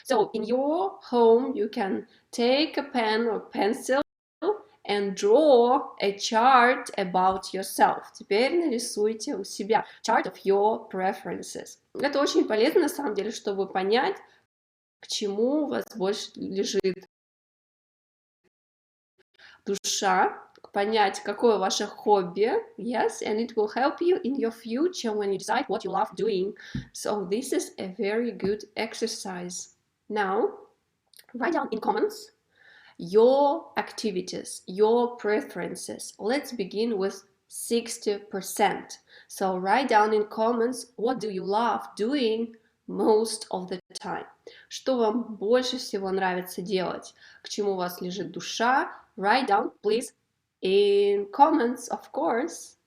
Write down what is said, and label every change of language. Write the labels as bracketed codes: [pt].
[en] So in your home you can take a pen or pencil and draw a chart about yourself. [ru] Теперь нарисуйте у себя [en] chart of your preferences. [ru] Это очень полезно на самом деле, чтобы понять, к чему у вас больше лежит душа, понять, какое ваше хобби, [en] yes, and it will help you in your future when you decide what you love doing. So this is a very good exercise. Now, write down in comments your activities, your preferences. Let's begin with 60%. So write down in comments what do you love doing most of the time. [ru] Что вам больше всего нравится делать? К чему у вас лежит душа? [en] Write down, please, in comments, of course.